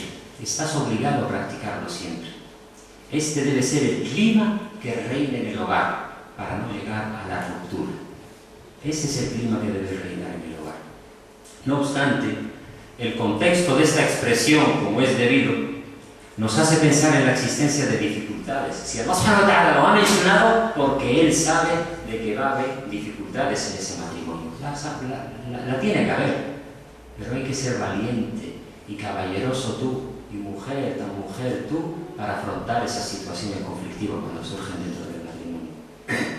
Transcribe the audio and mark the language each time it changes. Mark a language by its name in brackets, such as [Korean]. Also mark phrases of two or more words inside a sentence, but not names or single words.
[Spanish] Estás obligado a practicarlo siempre. Este debe ser el clima que reine en el hogar para no llegar a la ruptura. Ese es el clima que debe reinar en el hogar. No obstante, el contexto de esta expresión, como es debido, nos hace pensar en la existencia de dificultades. Si [Arabic] الله سبحانه وتعالى [Spanish] lo ha mencionado, porque Él sabe de que va a haber dificultades en ese matrimonio. La tiene que haber, pero hay que ser valiente y caballeroso tú, y mujer, tan mujer tú, para afrontar esas situaciones conflictivas cuando surgen dentro del matrimonio.